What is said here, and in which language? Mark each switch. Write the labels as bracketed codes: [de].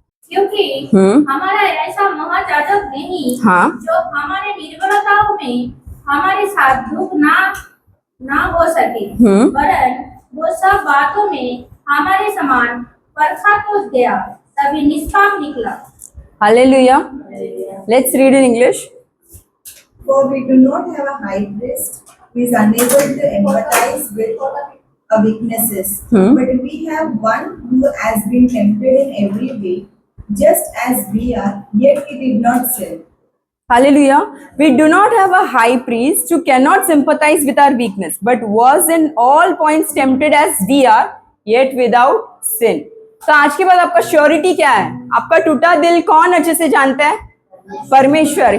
[hi] क्योंकि हमारा ऐसा महायाजक नहीं, जो हमारे निर्बलताओं में हमारे साथ दुख ना हो सके, वरन वो सब बातों में हमारे समान परखा तो गया, तभी निष्पाप निकला। Hallelujah. [en] Let's read in English. For we do not have a high priest who is unable to empathize with our weaknesses, but we have one who has been tempted in every way, just as we are, yet he did not sin. Hallelujah. We do not have a high priest who cannot sympathize with our weakness, but was in all points tempted as we are, yet without sin. [hi] तो आज के बाद आपका surety क्या है? आपका टूटा दिल कौन अच्छे से जानता है? परमेश्वर।